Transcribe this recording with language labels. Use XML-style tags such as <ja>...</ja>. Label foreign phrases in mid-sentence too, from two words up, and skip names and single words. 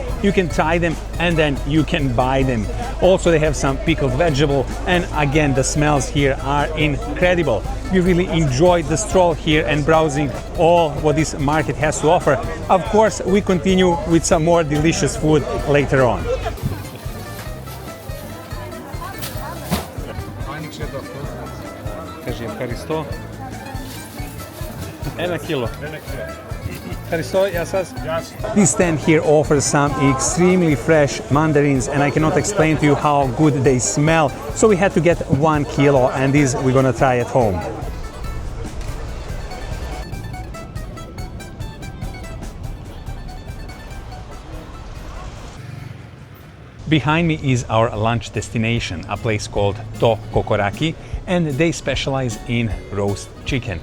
<en>You can try them and then you can buy them. Also they have some pickled vegetable, and again the smells here are incredible. We really enjoyed the stroll here and browsing all what this market has to offer. Of course we continue with some more delicious food later on.</en> <el>Ευχαριστώ. Ένα κιλό. Ευχαριστώ, γεια σας.</el> <en>This stand here offers some extremely fresh mandarins, and I cannot explain to you how good they smell. So we had to get 1 kilo, and these we're gonna try at home. Behind me is our lunch destination, a place called ΚΟΚΟΡΑΚΙ, and they specialize in roast chicken.</en>